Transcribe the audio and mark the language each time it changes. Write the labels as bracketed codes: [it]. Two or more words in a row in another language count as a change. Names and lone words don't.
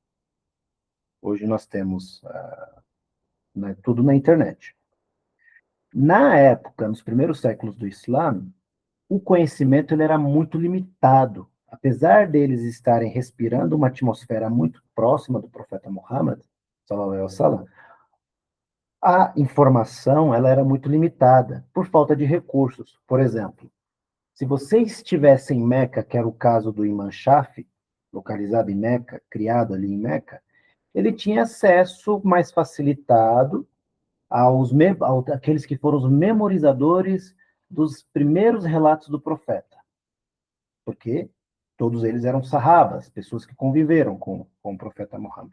[pt] Hoje nós temos né, tudo na internet. Na época, nos primeiros séculos do Islã, o conhecimento ele era muito limitado. Apesar deles estarem respirando uma atmosfera muito próxima do profeta Muhammad, [ar] صلى الله عليه وسلم, [pt] a informação ela era muito limitada por falta de recursos. Por exemplo, se você estivesse em Meca, que era o caso do Imam Shafi, localizado em Meca, criado ali em Meca, ele tinha acesso mais facilitado àqueles que foram os memorizadores dos primeiros relatos do profeta, porque todos eles eram sahabas, pessoas que conviveram com o profeta Muhammad.